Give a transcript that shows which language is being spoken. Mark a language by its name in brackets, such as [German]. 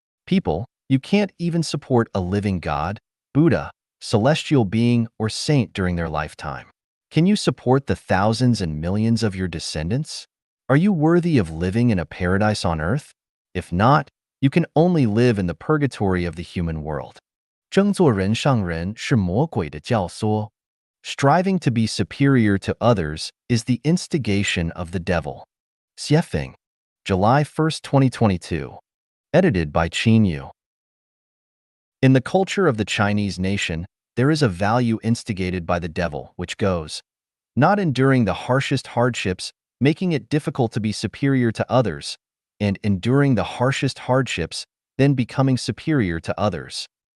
[English] People, you can't even support a living God, Buddha, celestial being, or saint during their lifetime. Can you support the thousands and millions of your descendants? Are you worthy of living in a paradise on earth? If not, you can only live in the purgatory of the human world. [Chinese] 争做人上人是魔鬼的教唆。 [English] Striving to be superior to others is the instigation of the devil. Xiefeng. July 1st, 2022. Edited by Qin Yu. In the culture of the Chinese nation, there is a value instigated by the devil, which goes, not enduring the harshest hardships, making it difficult to be superior to others, and enduring the harshest hardships, then becoming superior to others.